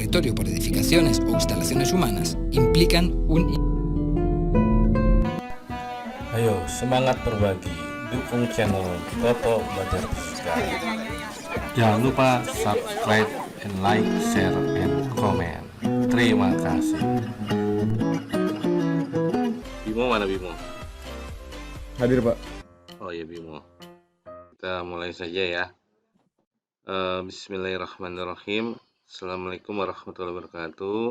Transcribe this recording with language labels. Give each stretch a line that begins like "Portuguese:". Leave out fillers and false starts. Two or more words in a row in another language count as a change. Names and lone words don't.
Spanish: territorio por edificaciones o instalaciones humanas implican un...
Indonesian: Ayo semangat berbagi, dukung channel Toto Belajar Fisika. Jangan lupa
English: subscribe and like, share, and comment.
Indonesian: Terima kasih. Bimo mana Bimo? Hadir, Pak. Oh ya Bimo. Kita mulai saja ya.
Arabic: بسم الله الرحمن الرحيم. السلام عليكم ورحمة الله وبركاته.